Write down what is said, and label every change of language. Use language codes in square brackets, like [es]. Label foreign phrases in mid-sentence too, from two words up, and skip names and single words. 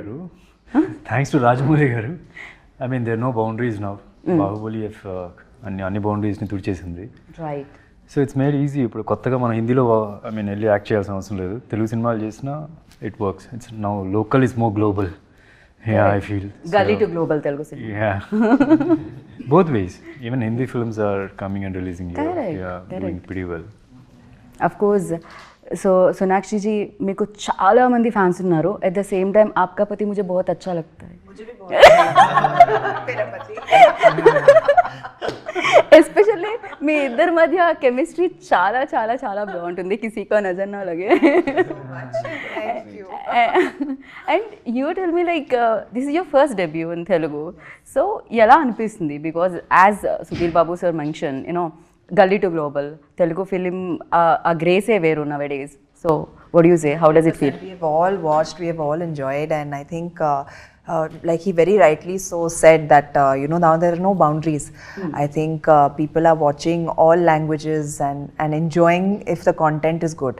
[en] Thanks to Rajamouli garu. I mean there no boundaries now. [te] బాహుబలి అన్ని బౌండరీస్ని తుడిచేసింది. రైట్. [en] So it's made easy. [te] ఇప్పుడు కొత్తగా మనం హిందీలో [en] I mean [te] వెళ్ళి యాక్ట్ చేయాల్సిన అవసరం లేదు. తెలుగు సినిమాలు చేసినా [en] It works. It's now local is more global. Ya, I feel gully to global [te] తెలుగు సినిమా. [en] Ya, both ways. Even Hindi films are coming and releasing here. Yeah, doing pretty well. Of course. So [hi] सोनाक्षी जी, मेरे को [te] చాలా మంది ఫ్యాన్స్ ఉన్నారు. [en] at the same time [hi] आपका पति मुझे बहुत अच्छा लगता है. मुझे भी बहुत अच्छा लगता है मेरा पति. [te] ఎస్పెషల్లీ మీ ఇద్దరి మధ్య కెమిస్ట్రీ చాలా చాలా చాలా బాగుంటుంది. [hi] किसीको नज़र ना लगे. [en] And you tell me, like this is your first debut in Telugu. సో [te] ఎలా అనిపిస్తుంది? [en] because as Sudheer Babu sir mention, you know, gully to global Telugu film [te] ఆ గ్రేసే వేరు [en] nowadays. So what do you say? How does it feel? We have all watched, we have all enjoyed, and I think like he very rightly so said that you know, now there are no boundaries. I think people are watching all languages and enjoying if the content is good.